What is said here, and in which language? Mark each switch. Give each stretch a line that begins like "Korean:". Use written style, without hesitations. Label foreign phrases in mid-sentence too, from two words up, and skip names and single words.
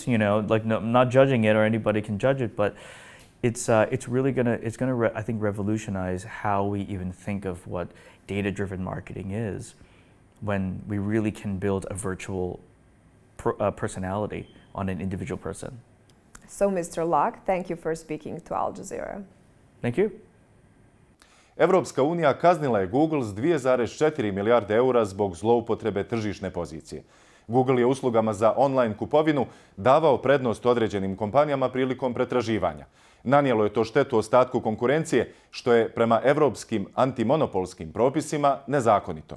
English: I'm not judging it, or anybody can judge it, but it's really going to I think revolutionize how we even think of what data-driven marketing is, when we really can build a virtual personality on an individual person. So, Mr. Lok, thank you for speaking to Al Jazeera. Thank you.
Bosnian: Evropska unija kaznila je Google s 2,4 milijarde eura zbog zloupotrebe tržišne pozicije. Google je uslugama za online kupovinu davao prednost određenim kompanijama prilikom pretraživanja. Nanijelo je to štetu ostatku konkurencije, što je prema evropskim antimonopolskim propisima nezakonito.